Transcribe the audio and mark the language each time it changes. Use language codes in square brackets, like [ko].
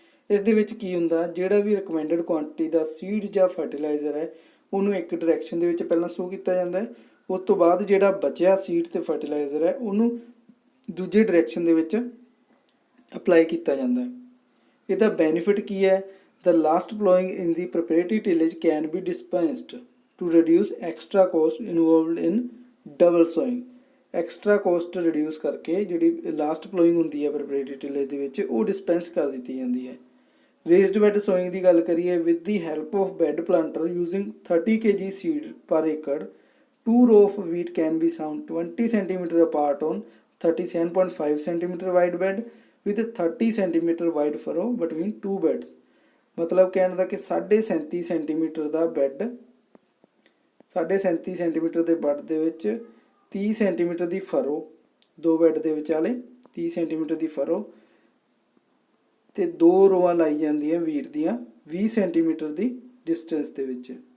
[pa] ਇਸ ਦੇ ਵਿੱਚ ਕੀ ਹੁੰਦਾ ਜਿਹੜਾ ਵੀ ਰਿਕਮੈਂਡਡ ਕੁਆਂਟੀਟੀ ਦਾ ਸੀਡ ਜਾਂ ਫਰਟੀਲਾਈਜ਼ਰ ਹੈ ਉਹਨੂੰ ਇੱਕ ਡਾਇਰੈਕਸ਼ਨ ਦੇ ਵਿੱਚ ਪਹਿਲਾਂ ਸੋ ਕੀਤਾ ਜਾਂਦਾ ਹੈ। ਉਸ ਤੋਂ ਬਾਅਦ ਜਿਹੜਾ ਬਚਿਆ ਸੀਡ ਤੇ ਫਰਟੀਲਾਈਜ਼ਰ ਹੈ ਉਹਨੂੰ ਦੂਜੇ ਡਾਇਰੈਕਸ਼ਨ ਦੇ ਵਿੱਚ ਅਪਲਾਈ ਕੀਤਾ ਜਾਂਦਾ ਹੈ। ਇਹਦਾ ਬੈਨੀਫਿਟ ਕੀ ਹੈ? [en] The last plowing in the preparatory tillage can be dispensed to reduce extra cost involved in double sowing. [pa] Extra cost reduce ਕਰਕੇ ਜਿਹੜੀ ਲਾਸਟ ਪਲੋਇੰਗ ਹੁੰਦੀ ਹੈ ਪ੍ਰੈਪਰੇਟਰੀ ਟਿਲੇਜ ਦੇ ਵਿੱਚ ਉਹ ਡਿਸਪੈਂਸ ਕਰ ਦਿੱਤੀ ਜਾਂਦੀ ਹੈ। [en] raised bed sowing [pa] ਦੀ ਗੱਲ ਕਰੀਏ [en] With the help of bed planter using 30 kg seed per acre 2 row of wheat can be sown 20 cm apart on 37.5 cm wide bed with 30 cm wide furrow between two beds। [pa] ਮਤਲਬ ਕਹਿਣ ਦਾ ਕਿ 37.5 centimetre ਦਾ bed 37.5 centimetre ਦੇ bed ਦੇ ਵਿੱਚ 30 centimetre ਦੀ ਫਰੋ 2 bed ਦੇ ਵਿਚਾਲੇ 30 ਸੈਂਟੀਮੀਟਰ ਦੀ ਫਰੋ ਤੇ 2 ਰੋਆਂ ਲਾਈ ਜਾਂਦੀਆਂ ਵੀਟ ਦੀਆਂ 20 ਸੈਂਟੀਮੀਟਰ ਦੀ ਡਿਸਟੈਂਸ ਦੇ ਵਿੱਚ।